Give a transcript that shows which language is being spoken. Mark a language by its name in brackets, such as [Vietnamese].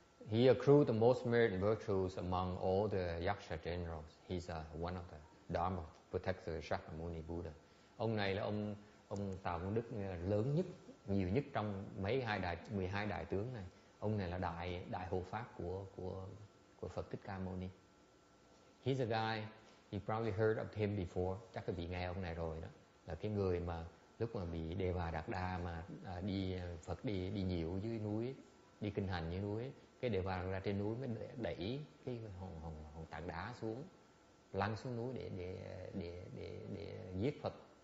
[English] He accrued the most merit and virtues among all the Yaksha generals. He's one of the Dharma protectors, Shakyamuni Buddha. [Vietnamese] Ông này là ông tạo công đức lớn nhất, nhiều nhất trong 12 đại tướng này. Ông này là đại hộ pháp của Phật Thích Ca Mâu Ni. [English] He's a guy, you probably heard of him before. [Vietnamese] Chắc các vị nghe ông này rồi đó. Là cái người mà lúc mà bị Đề Bà Đạt Đa mà Phật đi nhiều dưới núi, đi kinh hành dưới núi. Cái Đề Bà ra trên núi mới đẩy cái hòn tảng đá xuống, lăn xuống núi để giết Phật.